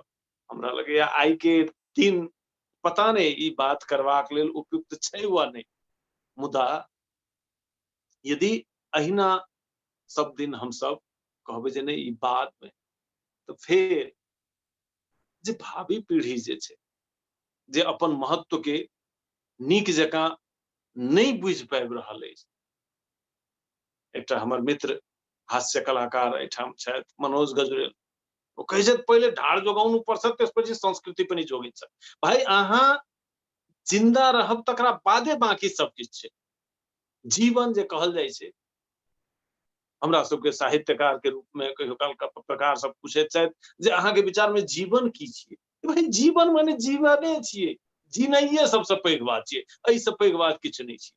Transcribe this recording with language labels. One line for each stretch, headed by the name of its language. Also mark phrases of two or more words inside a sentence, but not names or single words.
Maithili: हमरा लगैया आइ के दिन पता नहीं ई बात करबाक लेल उपयुक्त छै वा नहीं, मुदा यदि अहिना सब दिन हम सब कहबै जे नहीं ई बाद में, तो फिर जे भावी पीढ़ी जे छै जे अपन महत्व के नीक जकाँ नहीं बुझि पाबि रहल अछि। एकटा हमर मित्र हास्य कलाकार एहिठाम छथि, मनोज गजुरेल, ओ कहे छै पहिले
Nepali: ढाड जोगाउनु पर्छ त्यसपछि संस्कृति पनि जोगिन्छ।
Maithili: भाइ अहाँ जिन्दा रहब तकरा बादे बाँकी सब किछु छै। जीवन जे कहल जाइ छै, हमरा सबके साहित्यकार के रूप में कहियो काल पत्रकार सब पूछैत छथि जे अहाँ के विचार में जीवन की छियै? भाई जीवन माने जीवने छियै, जीनाइए सबसे पैघ बात छियै, एहि से पैघ बात किछु नहि छियै।